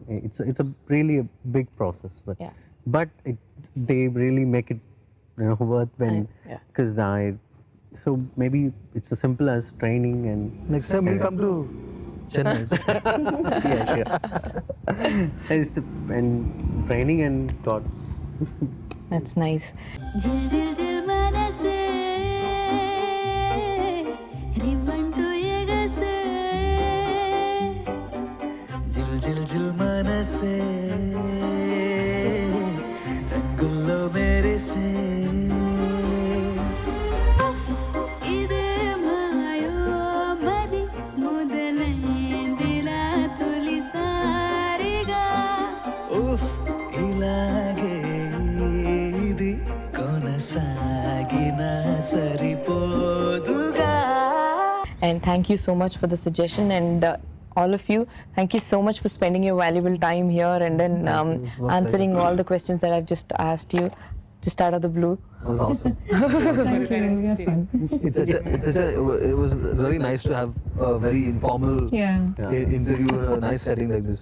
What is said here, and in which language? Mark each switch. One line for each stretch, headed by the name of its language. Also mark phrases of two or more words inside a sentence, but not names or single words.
English: It's a really a big process, but they really make it worth when, because so maybe it's as simple as training, and Next time we'll come to Chennai. yeah, sure. And training and thoughts. That's nice.
Telugu: జిల్ జిల్ జిల్ మనసే, రివ్వంటు ఎగసే. జిల్ జిల్ జిల్ మనసే, రంగుల్లో మెరిసే. ఇదే మాయో మరి మొదలైందిలా తొలిసారిగా. ఉఫ్, ఇలాగే ఇది కొనసాగినా సరిపోదుగా.
English: And thank you so much for the suggestion, and all of you, thank you so much for spending your valuable time here and then answering all the questions that I've just asked you just out of the blue. It was awesome. Thank you. We had fun. It was really nice to have a very informal interview in a nice setting like this.